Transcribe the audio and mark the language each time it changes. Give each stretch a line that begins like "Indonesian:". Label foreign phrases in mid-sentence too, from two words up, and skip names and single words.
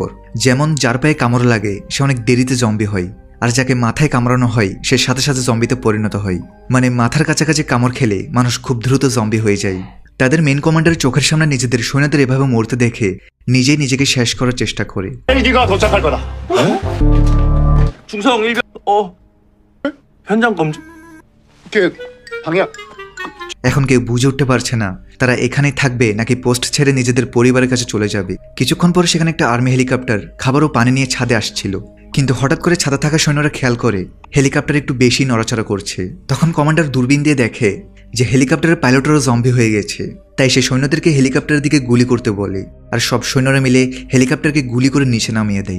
Bangla: যেমন যার পায়ে কামড় লাগে সে অনেক দেরিতে জম্বি হয়, আর যাকে মাথায় কামড়ানো হয় সে সাথে সাথে জম্বিতে পরিণত হয়। মানে মাথার কাছাকাছি কামড় খেলে মানুষ খুব দ্রুত জম্বি হয়ে যায়। তাদের মেন কমান্ডার চোখের সামনে নিজেদের সৈন্যদের এভাবে মরতে দেখে নিজেই নিজেকে শেষ করার চেষ্টা করে।
Korean: 헬기가 도착할 거다. 중성 일병 현장 검증. 그 방향
Bangla: এখন কেউ বুঝে উঠতে পারছে না তারা এখানেই থাকবে নাকি পোস্ট ছেড়ে নিজেদের পরিবারের কাছে চলে যাবে। কিছুক্ষণ পর সেখানে একটা আর্মি হেলিকপ্টার খাবার ও পানি নিয়ে ছাদে আসছিল, কিন্তু হঠাৎ করে ছাদে থাকা সৈন্যরা খেয়াল করে হেলিকপ্টার একটু বেশি নড়াচড়া করছে। তখন কমান্ডার দূরবীন দিয়ে দেখে যে হেলিকপ্টারের পাইলটেরও জম্বি হয়ে গেছে, তাই সে সৈন্যদেরকে হেলিকপ্টারের দিকে গুলি করতে বলে, আর সব সৈন্যরা মিলে হেলিকপ্টারকে গুলি করে নিচে নামিয়ে দেয়।